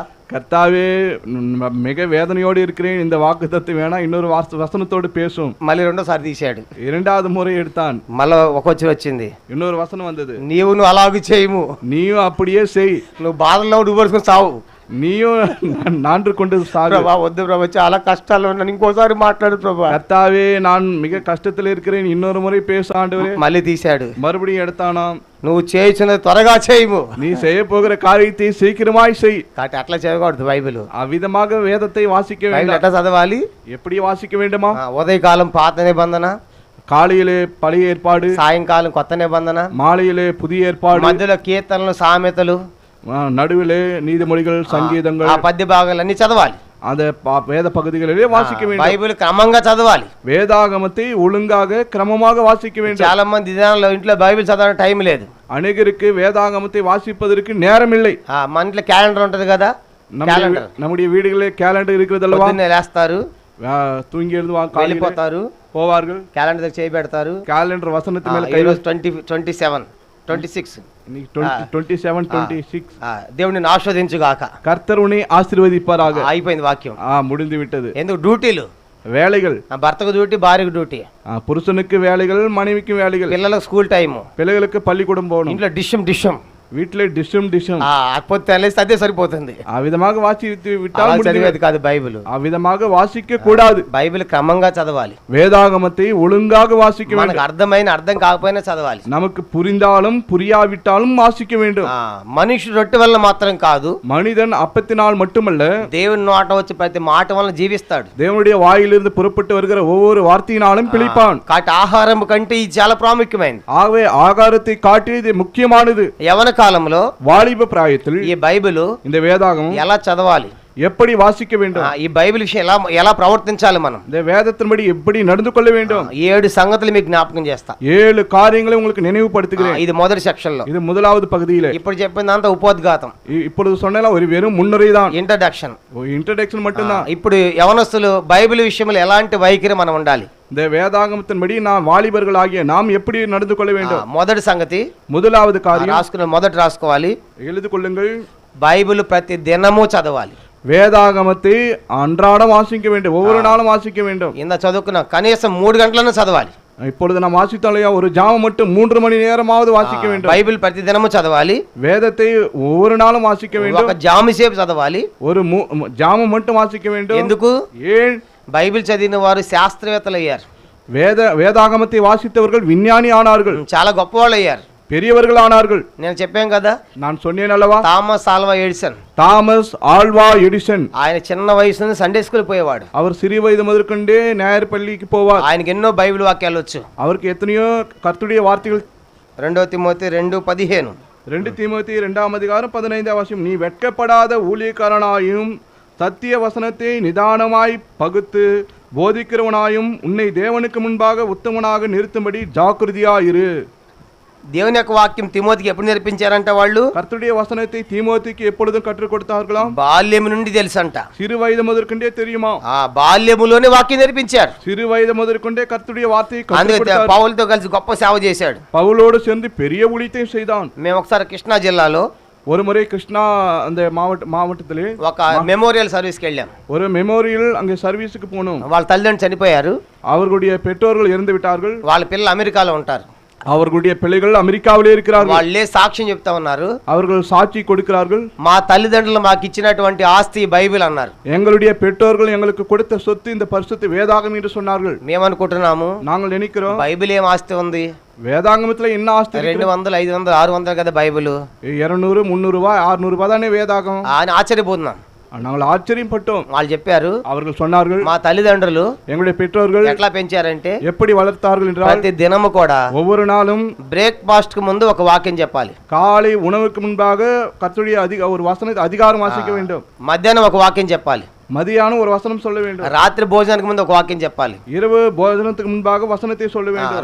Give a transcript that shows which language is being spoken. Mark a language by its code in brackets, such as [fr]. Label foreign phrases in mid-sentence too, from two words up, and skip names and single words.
[ta] கர்த்தாவே மிக வேதனையோடு இருக்கிறேன், இந்த வாக்குத்தத்தம் வேணா, இன்னொரு வசனத்தோடு பேசும். [te] మళ్ళీ రెండోసారి తీశాడు, [ta] இரண்டாவது முறை எடுத்தான். [te] మళ్ళీ ఒక వచనం వచ్చింది, [ta] இன்னொரு வசனம் வந்தது, [te] నువ్వు అలాగే చేయము, [ta] நீயும் அப்படியே செய், [te] నువ్వు బాధల్లో ఉరిపోసుకొని సావు. [ta] நீயும் நான்று கொண்டு சாகு. [te] ప్రభా వద్దు ప్రభా, చాలా కష్టాలు ఉన్నాను, ఇంకోసారి మాట్లాడు ప్రభా. [ta] கர்த்தாவே நான் மிக கஷ்டத்தில் இருக்கிறேன், இன்னொரு முறை பேச ஆண்டவரே. [te] మళ్ళీ తీశాడు, [ta] மறுபடியும் எடுத்தானாம். [te] నువ్వు చేయించినది త్వరగా చేయము, [ta] நீ செய்ய போகிற காரியத்தை சீக்கிரமாய் செய். [te] కాబట్టి అట్లా చేయకూడదు. బైబిల్ [ta] அவ்விதமாக வேதத்தை வாசிக்க [te] బైబిల్ [ta] வேண்டும். [te] ఎట్లా చదవాలి? [ta] எப்படி வாசிக்க வேண்டுமா? [te] ఉదయకాలం పాత నిబంధన, [ta] காலையிலே பழைய ஏற்பாடு, [te] సాయంకాలం కొత్త నిబంధన, [ta] மாலையிலே புதிய ஏற்பாடு, [te] మధ్యలో కీర్తనలు, సామెతలు, [ta] நடுவிலே நீதிமொழிகள், சங்கீதங்கள், [te] ఆ పద్య భాగాలన్నీ చదవాలి. [ta] அந்த வேத பகுதிகளிலே வாசிக்க வேண்டும். [te] బైబిల్ క్రమంగా చదవాలి. [ta] வேதாகமத்தை ஒழுங்காக கிரமமாக வாசிக்க வேண்டும். [te] చాలా మంది దినాల్లో ఇంట్లో బైబిల్ చదవడానికి టైం లేదు. [ta] அநேகருக்கு வேதாகமத்தை வாசிப்பதற்கு நேரம் இல்லை. [te] మన ఇంట్లో క్యాలెండర్ ఉంటది కదా, [ta] நம்முடைய வீடுகளிலே கேலண்டர் இருக்கிறது அல்லவா? [te] లేస్తారు, [ta] தூங்கி எழுந்து [te] వెళ్ళిపోతారు, [ta] போவார்கள், [te] క్యాలెండర్ దగ్గర చేయబెడతారు. [ta] கேலண்டர் வசனத்து மேல கை [te] 27, 26 [ta] 27, 26 [te] దేవుడిని ఆస్వాదించుగాక, [ta] கர்த்தர் உன்னை ஆசீர்வதிப்பாராக. [te] అయిపోయింది వాక్యం. [ta] முடிந்து விட்டது. [te] ఎందుకు? డ్యూటీలు, [ta] வேலைகள், [te] భర్తకు డ్యూటీ, భార్యకు డ్యూటీ, [ta] புருஷனுக்கு வேலைகள், மனைவிக்கு வேலைகள், [te] పిల్లలకు [en] school time, [ta] பிள்ளைகளுக்கு பள்ளிக்கூடம் போகணும், [te] ఇంట్లో డిషం [ta] வீட்டிலே டிஷம் [te] పొద్దు అనేసి అదే సరిపోతుంది. [ta] அவ்விதமாக வாசித்து விட்டால் [te] చదివేది కాదు బైబిల్. [ta] அவ்விதமாக வாசிக்க கூடாது. [te] బైబిల్ క్రమంగా చదవాలి. [ta] வேதாகமத்தை ஒழுங்காக வாசிக்க வேண்டும். [te] మనకు అర్థం కాకపోయినా చదవాలి. [ta] நமக்கு புரிந்தாலும் புரியாவிட்டாலும் வாசிக்க வேண்டும். [te] మనిషి రొట్టె వల్ల మాత్రం కాదు, [ta] மனிதன் அப்பத்தினால் மட்டுமல்ல, [te] దేవుని నోట వచ్చి ప్రతి మాట వల్ల జీవిస్తాడు. [ta] தேவனுடைய வாயிலிருந்து புறப்பட்டு வருகிற ஒவ்வொரு வார்த்தையினாலும் பிழைப்பான். [te] కాబట్టి ఆహారం కంటే ఇది చాలా ప్రాముఖ్యమైనది. [ta] ஆகவே ஆகாரத்தை காட்டி இது முக்கியமானது. [te] యవన కాలంలో, [ta] வாலிப பிராயத்தில் [te] ఈ బైబిల్ [ta] இந்த வேதாகமம் [te] ఎలా చదవాలి, [ta] எப்படி வாசிக்க வேண்டும், [te] ఈ బైబిల్ విషయం ఎలా ప్రవర్తించాలి, మనం [ta] இந்த வேதத்தின்படி எப்படி நடந்து கொள்ள வேண்டும், [te] 7 సంగతులు మీకు జ్ఞాపకం చేస్తా. [ta] 7 காரியங்களை உங்களுக்கு நினைவுபடுத்துகிறேன். [te] ఇది మొదటి సెక్షన్ లో. [ta] இது முதலாவது பகுதியிலே. [te] ఇప్పుడు చెప్పిందంతా ఉపోద్ఘాతం, [ta] இப்பொழுது சொன்னல ஒரு வெறும் முன்னுரை தான், [te] ఇంట్రడక్షన్, [ta] இன்ட்ரோடக்ஷன் மட்டும்தான். [te] ఇప్పుడు యవనస్తులు బైబిల్ విషయంలో ఎలాంటి వైఖరి మనం ఉండాలి, [ta] இந்த வேதாகமத்தின்படி நாம் வாலிபர்களாகிய நாம் எப்படி நடந்து கொள்ள வேண்டும். [te] మొదటి సంగతి, [ta] முதலாவது காரியம் [te] రాసుకోవాలి, [ta] எழுது கொள்ளுங்கள். [te] బైబిల్ ప్రతి దినము చదవాలి. [ta] வேதாகமத்தை அன்றாடம் வாசிக்க வேண்டும், ஒவ்வொரு நாளும் வாசிக்க வேண்டும். [te] ఇంత చదువుకున్న కనీసం 3 గంటలను చదవాలి. [ta] இப்பொழுது நாம் வாசித்தாலையா ஒரு ஜாமம் மட்டும் 3 மணி நேரமாவது வாசிக்க வேண்டும். [te] బైబిల్ ప్రతి దినము చదవాలి. [ta] வேதத்தை ஒவ்வொரு நாளும் வாசிக்க வேண்டும். [te] ఒక జాము సేపు చదవాలి. [ta] ஒரு ஜாமம் மட்டும் வாசிக்க வேண்டும். [te] ఎందుకు? [ta] ஏன்? [te] బైబిల్ చదివిన వారు శాస్త్రవేత్తలు అయ్యారు. [ta] வேதாகமத்தை வாசித்தவர்கள் விஞ்ஞானி ஆனார்கள், [te] చాలా గొప్పవాళ్ళు అయ్యారు, [ta] பெரியவர்கள் ஆனார்கள். [te] నేను చెప్పాను కదా, [ta] நான் சொன்னேன் அல்லவா, தாமஸ் ஆல்வா எடிசன் [te] ఆయన చిన్న వయసు నుండి [en] Sunday school [te] పోయేవాడు. [ta] அவர் சிறிய வயது முதற்கொண்டே ஞாயிறு பள்ளிக்கு போவார். [te] ఆయనకి ఎన్నో బైబిల్ వాక్యాలు వచ్చు. [ta] அவருக்கு எத்தனையோ கர்த்தருடைய வார்த்தைகள். [te] 2 తిమోతి 2:15 [ta] 2 தீமோத்தி 2ஆம் அதிகாரம் 15ஆம் வசனம், நீ வெட்கப்படாத ஊழியக்காரனாயும் சத்திய வசனத்தை நிதானமாய் பகுத்து போதிக்கிறவனாயும் உன்னை தேவனுக்கு முன்பாக உத்தமனாக நிறுத்தும்படி ஜாக்கிரதையாயிரு. [te] దేవుని యొక్క వాక్యం తిమోతికి ఎప్పుడు నేర్పించారంట వాళ్ళు? [ta] கர்த்தருடைய வசனத்தை தீமோத்தேயுக்கு எப்பொழுதும் கற்றுக் கொடுத்தார்களாம்? [te] బాల్యము నుండి తెలుసంట. [ta] சிறு வயது முதற்கொண்டே தெரியுமா? [te] బాల్యములోనే వాక్యం నేర్పించారు. [ta] சிறு వయது முதற்கொண்டே கர்த்தருடைய வார்த்தையை கற்றுக் [te] అందుకే [ta] கொடுத்தார். [te] పౌలుతో కలిసి గొప్ప సేవ చేశాడు. [ta] பவுலோடு சேர்ந்து பெரிய ஊழியத்தையும் செய்தான். [te] మేము ఒకసారి కృష్ణా జిల్లాలో [ta] ஒரு முறை கிருஷ்ணா அந்த மாவட்டத்திலே [te] ఒక [en] memorial serviceకి [te] వెళ్ళాం. [ta] ஒரு மெமோரியல் அங்கே சர்வீஸுக்கு போனோம். [te] వాళ్ళ తల్లిదండ్రులు చనిపోయారు. [ta] அவர்களுடைய பெற்றோர்கள் இறந்து விட்டார்கள். [te] వాళ్ళ పిల్లలు అమెరికాలో ఉంటారు. [ta] அவர்களுடைய பிள்ளைகள் அமெரிக்காவிலே இருக்கிறார்கள். [te] వాళ్ళే సాక్ష్యం చెప్తా ఉన్నారు. [ta] அவர்கள் சாட்சி கொடுக்கிறார்கள். [te] మా తల్లిదండ్రులు మాకు ఇచ్చినటువంటి ఆస్తి బైబిల్ అన్నారు. [ta] எங்களுடைய பெற்றோர்கள் எங்களுக்கு கொடுத்த சொத்து இந்த பரிசுத்த வேதாகம் என்று சொன்னார்கள். [te] మేమనుకుంటున్నాము [ta] நாங்கள் நினைக்கிறோம் [te] బైబిల్ ఏం ఆస్తి ఉంది? [ta] வேதாகமத்துல என்ன ஆஸ்தி? [te] 200, 500, 600 కదా బైబిల్. [ta] 200, 300 ரூபாய், 600 ரூபாய் தானே வேதாகம். [te] అని ఆశ్చర్యపోతున్నాం. [ta] நாங்கள் ஆச்சரியப்பட்டோம். [te] వాళ్ళు చెప్పారు, [ta] அவர்கள் சொன்னார்கள், [te] మా తల్లిదండ్రులు [ta] எங்களுடைய பெற்றோர்கள் [te] ఎట్లా పెంచారంటే [ta] எப்படி வளர்த்தார்கள் என்றால் [te] ప్రతి దినము కూడా [ta] ஒவ்வொரு நாளும் [te] బ్రేక్ఫాస్ట్ కు ముందు ఒక వాక్యం చెప్పాలి. [ta] காலை உணவுக்கு முன்பாக கர்த்தருடைய ஒரு வசனத்தை அதிகாரம் வாசிக்க வேண்டும். [te] మధ్యాహ్నం ఒక వాక్యం చెప్పాలి. [ta] மதியானம் ஒரு வசனம் சொல்ல வேண்டும். [te] రాత్రి భోజనానికి ముందు ఒక వాక్యం చెప్పాలి. [ta] இரவு போஜனத்துக்கு முன்பாக வசனத்தை சொல்ல வேண்டும்.